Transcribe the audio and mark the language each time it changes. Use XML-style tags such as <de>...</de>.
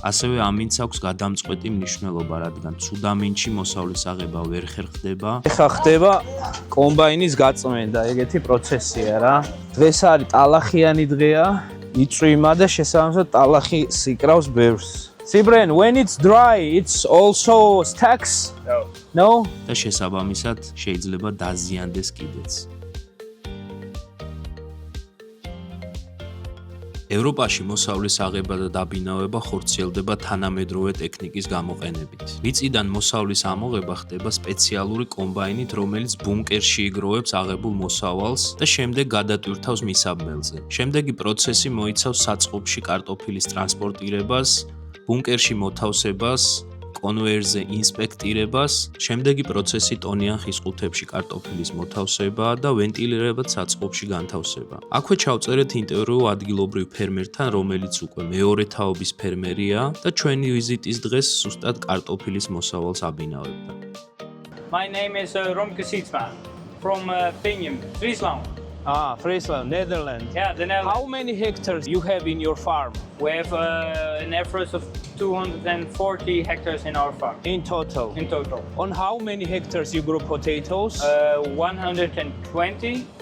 <ka>ასევე ამინდს აქვს გადამწყვეტი მნიშვნელობა, რადგან ცუდ ამინდში მოსავლის აღება ვერ ხერხდება. ეხა ხდება კომბაინის გაწმენდა, ეგეთი პროცესია რა. დღეს არის ტალახიანი დღეა, იწვიმა და შესაბამისად ტალახი სიკრავს ბევრს.</ka> <en>Sibren, when it's dry, it's also stacks? No?</en> <ka>და შესაბამისად შეიძლება დაზიანდეს კიდეც. ევროპაში მოსავლის აღება და დაბინავება ხორციელდება თანამედროვე ტექნიკის გამოყენებით. მიწიდან მოსავლის ამოღება ხდება სპეციალური კომბაინით, რომელიც ბუნკერში იგროვებს აღებულ მოსავალს და შემდეგ გადატვირთავს მისაბმელზე. შემდეგი პროცესი მოიცავს საწყობში კარტოფილის ტრანსპორტირებას, ბუნკერში მოთავსებას, კონვეიერზე ინსპექტირებას, შემდეგი პროცესი ტონიან ხის ყუთებში კარტოფილის მოთავსება და ვენტილირებად საწყობში განთავსება. აქვე ჩავწერეთ ინტერვიუ ადგილობრივ ფერმერთან, რომელიც უკვე მეორე თაობის ფერმერია და ჩვენი ვიზიტის დღეს ზუსტად კარტოფილის მოსავალს აბინავებდა.</ka> <en>My name is Romke Sietsma from Pingem, Friesland. Friesland, Netherlands. Yeah, the Netherlands. How many hectares you have in your farm We have an average of 240 hectares in our farm in total? in total. On how many hectares you grow potatoes? 120</en>